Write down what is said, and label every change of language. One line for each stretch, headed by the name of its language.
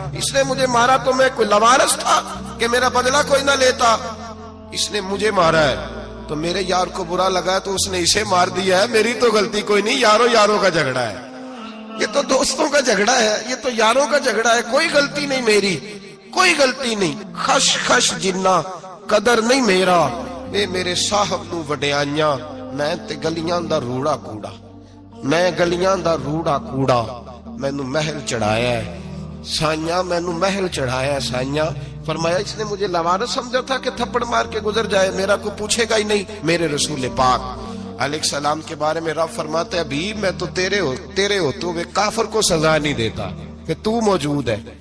Urdu: اس نے مجھے مارا تو میں کوئی لاوارث تھا کہ میرا بدلہ کوئی نہ لیتا. اس نے مجھے مارا ہے تو میرے یار کو برا لگا تو اس نے اسے مار دیا ہے، میری تو غلطی کوئی نہیں. یاروں کا جھگڑا ہے، یہ تو دوستوں کا جھگڑا ہے، یہ تو یاروں کا جھگڑا ہے، کوئی غلطی نہیں میری، کوئی غلطی نہیں.
Punjabi: خش جنہ قدر نہیں میرا، اے میرے صاحب نو وڈیاں، میں تے گلیاں دا روڑا کوڑا، میں گلیاں دا روڑا کوڑا. مینوں محل چڑھایا ہے سائیاں، مینوں محل چڑھایا ہے سائیاں.
Urdu: فرمایا اس نے مجھے لاوارث سمجھا تھا کہ تھپڑ مار کے گزر جائے، میرا کو پوچھے گا ہی نہیں. میرے رسول پاک علیہ السلام کے بارے میں رب فرماتے ہیں ابھی میں تو تیرے ہوتے ہوئے کافر کو سزا نہیں دیتا کہ تو موجود ہے.